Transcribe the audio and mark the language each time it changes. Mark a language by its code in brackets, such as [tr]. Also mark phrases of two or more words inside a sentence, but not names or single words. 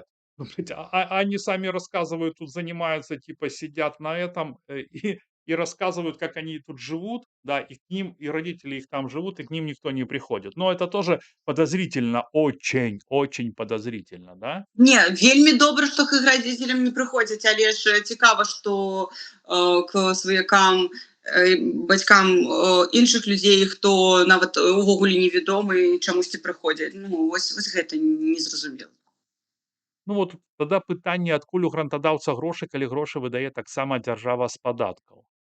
[ru] Ну, блядь, они сами рассказывают, тут занимаются, типа сидят на этом и рассказывают, как они тут живут, да, и к ним, и родители их там живут, и к ним никто не приходит. Но это тоже подозрительно, очень, очень подозрительно, да? [be] Не, вельмі добра, што к іх радзіцелям не прыходзяць, але ж цікава, што к сваякам, бацькам іншых людзей, хто нават увогуле невядомы, чамусьці прыходзяць. Ну, вось гэта незразумела. Ну вот тады пытанне, адкуль у грантадаўца грошы, калі грошы выдае таксама дзяржава з падаткаў.